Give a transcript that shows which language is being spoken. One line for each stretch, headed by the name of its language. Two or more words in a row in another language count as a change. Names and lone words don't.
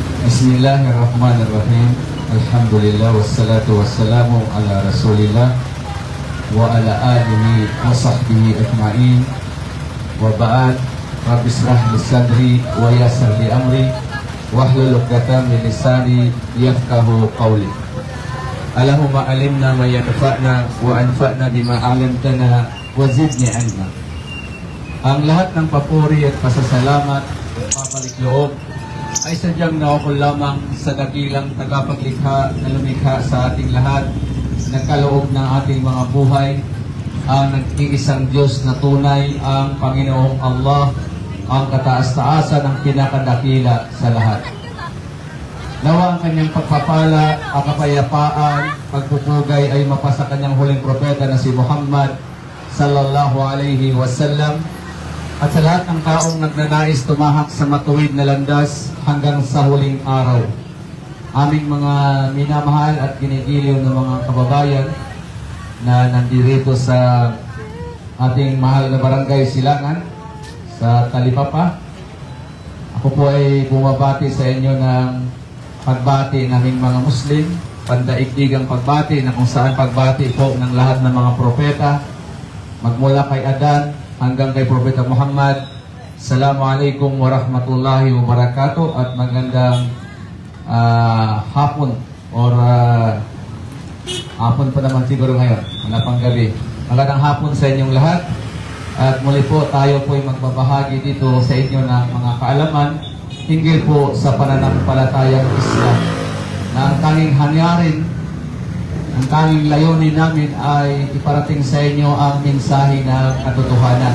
Arabic: بسم الله الرحمن الرحيم. الحمد لله والصلاة والسلام على رسول الله وعلى آله وصحبه أجمعين. وبعد. رب اشرح لي صدري ويسر لي أمري واحلل عقدة من لساني يفقهوا قولي. اللهم علمنا ما ينفعنا وانفعنا بما علمتنا وزدني علما.
Filipino: Ang lahat ng papuri at pasasalamat at papalik loob ay sadyang naukol lamang sa dakilang tagapaglikha na lumikha sa ating lahat, nagkaloob ng ating mga buhay, ang nag-iisang Diyos na tunay, ang Panginoong Allah, ang kataas-taasan ng pinakadakila sa lahat. Nawa ang kanyang pagpapala, ang kapayapaan, pagpupugay ay mapasa kanyang huling propeta na si Muhammad
Arabic: صلى الله عليه وسلم,
Filipino: at sa lahat ng taong nagnanais tumahak sa matuwid na landas hanggang sa huling araw. Aming mga minamahal at ginigiliw ng mga kababayan na nandito sa ating mahal na barangay Silangan sa Talipapa. Ako po ay bumabati sa inyo ng pagbati ng aming mga Muslim, pandaigdigang pagbati na kung saan pagbati po ng lahat ng mga propeta, magmula kay Adan hanggang kay Propeta Muhammad.
Arabic: السلام عليكم ورحمة الله وبركاته
Filipino: at magandang hapon or hapon pa naman siguro ngayon, wala pang gabi. Magandang hapon sa inyong lahat at muli po tayo po ay magbabahagi dito sa inyo ng mga kaalaman hinggil po sa pananampalatayang Islam na ang tanging hanyarin, ang tanging layunin namin ay iparating sa inyo ang mensahe ng katotohanan.